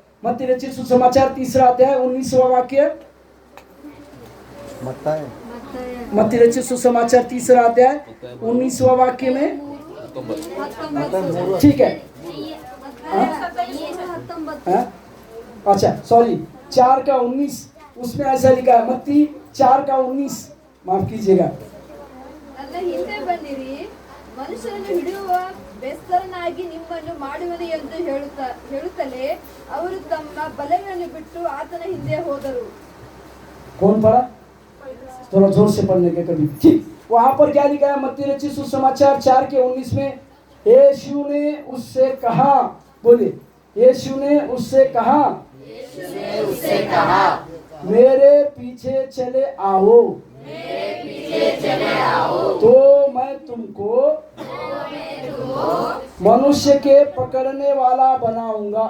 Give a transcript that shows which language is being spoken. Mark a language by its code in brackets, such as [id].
[hi] मत्ती रचित सुसमाचार 3 अध्याय 19वां वाक्य। मत्ती रचित सुसमाचार 3 अध्याय 19वां वाक्य में, ठीक है। अच्छा सॉरी, 4 का 19 उसमें ऐसा लिखा है, मत्ती 4 का 19, माफ कीजिएगा। [kn] ಹಿಂದೆ ಬನ್ನಿರಿ, ಮನುಷ್ಯರನ್ನು ಹಿಡಿಯುವ ಬೆಸ್ತರನಾಗಿ ನಿಮ್ಮನ್ನು ಮಾಡುವನು ಎಂದು ಹೇಳುತ್ತಲೇ ಅವರು ತಮ್ಮ ಬಲೆಗಳನ್ನು ಬಿಟ್ಟು ಆತನ ಹಿಂದೆ ಹೋದರು। [hi] कौन पढ़ा? थोड़ा जोर से पढ़ने के कभी। ठीक, वहां पर क्या लिखा है? मत्ती रचित सुसमाचार 4 के 19 में, यीशु ने उससे कहा, बोले यीशु ने उससे कहा, मेरे पीछे चले आओ, तो मैं तुमको मनुष्य के पकड़ने वाला बनाऊंगा।